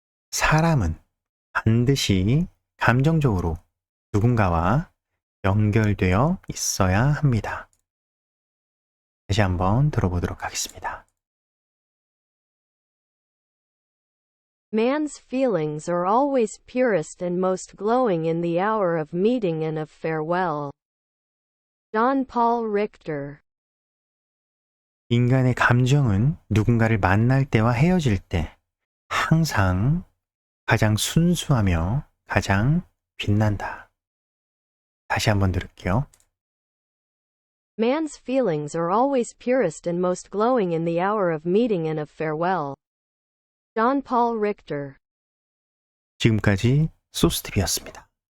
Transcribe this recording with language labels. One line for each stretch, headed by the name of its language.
Korean: 사람은 반드시 감정적으로 누군가와 연결되어 있어야 합니다. 다시 한번 들어보도록 하겠습니다.
English: Man's feelings are always purest and most glowing in the hour of meeting and of farewell. John Paul Richter.
Korean: 인간의 감정은 누군가를 만날 때와 헤어질 때 항상 가장 순수하며 가장 빛난다. 다시 한번 들을게요.
English: Man's feelings are always purest and most glowing in the hour of meeting and of farewell. John Paul Richter.
Korean: 지금까지 소스팁이었습니다.